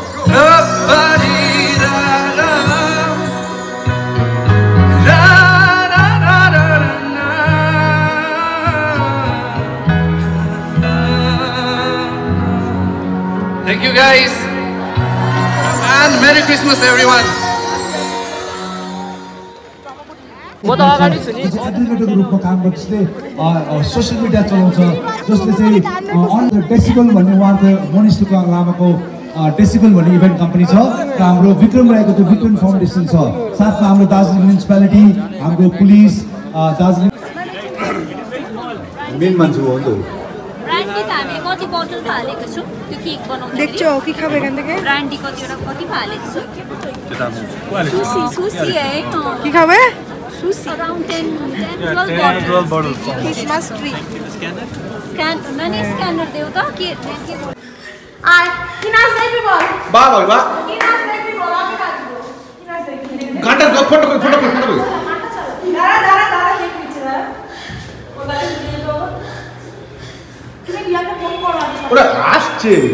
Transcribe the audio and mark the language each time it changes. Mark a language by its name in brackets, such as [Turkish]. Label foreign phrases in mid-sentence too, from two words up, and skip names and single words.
[English] Thank you guys and Merry Christmas everyone. [Nepali] एडभोकेटको रूपमा काम गर्छ, जसले [English] social media [Nepali] चलाउँछ, जसले चाहिँ अन डेसिबल भन्ने उहाँको मनिष तुकाङ लामाको डेसिबल भन्ने इभेन्ट कम्पनी छ, र हाम्रो विक्रम राईको त्यो विक्रम फाउन्डेसन छ, साथमा हाम्रो दार्जिलिङ म्युनिसिपालिटी, हाम्रो पुलिस, दार्जिलिङ मेन मान्छे हो नि त। ब्रान्डी त हामी कति बोतल फालेको छौँ त्यो केक बनाउँदा [Bangla] দেখছো কি খাবে এখান থেকে? [Nepali] ब्रान्डी कतिवटा कति फालेको छु सुसी सुसी है [Bangla] কি খাবে? [Nepali] सुसी अराउन्ड 10-12 bottles [English] Christmas tree. [Nepali] स्क्यान नानी स्क्यानर देऊ त के [Bangla] আর কি নাচ দেখবি বল? বাহ ভাই বাহ, কি নাচ দেখবি বল, আমি নাচবো। কি নাচ দেখবি? গানটা ফটো কই ফটো কই ফটো কই। দাঁড়া দাঁড়া দাঁড়া, কেক দিচ্ছে দাঁড়া। ওটা দিয়ে দাও। তুমি রিয়াকে ফোন করো। ওরা আসছে।